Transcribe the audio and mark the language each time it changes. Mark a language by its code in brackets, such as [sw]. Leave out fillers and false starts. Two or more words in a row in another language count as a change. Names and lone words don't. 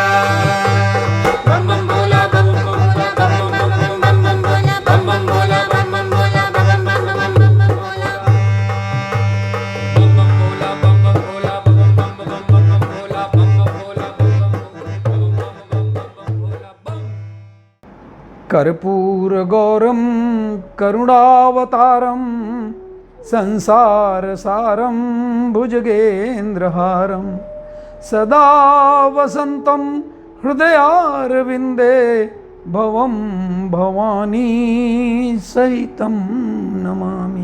[hi] बम बम भोला बम बम भोला बम बम बम बम बम बम भोला बम बम भोला बम बम भोला, बम बम भोला। बम बम भोला बम बम भोला बम बम बम बम भोला बम बम भोला बम बम भोला बम। [sa] कर्पूरगौरं करुणावतारं संसारसारं भुजगेन्द्रहारं सदा वसन्तं हृदयारविन्दे भवं भवानी सहितं नमामि।